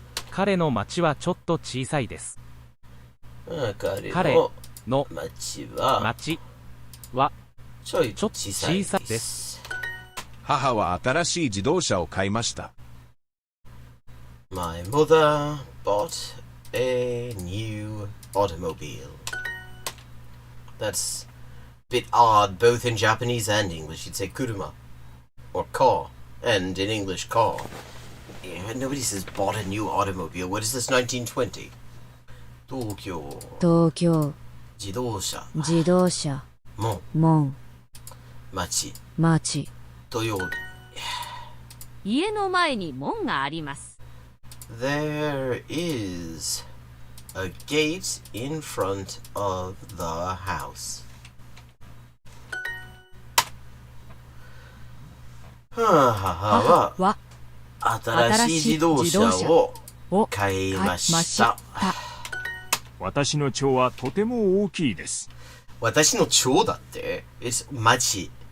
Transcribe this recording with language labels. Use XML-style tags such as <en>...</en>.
<ja>彼の町はちょっと小さいです。彼の町はちょっと小さいです。母は新しい自動車を買いました。</ja> <en>My mother bought a new automobile. That's a bit odd, both in Japanese and English. You'd say kuruma, or car, and in English, car. Yeah, nobody says bought a new automobile. What is this, 1920? Tokyo.</en> <ja>自動車。門。町。土曜日。家の前に門があります。</ja> <en>There is a gate in front of the house.</en> <ja>母は新しい自動車を買いました。私の町はとても大きいです。私の町だって</ja> <en>It's</en> <ja>町。</ja>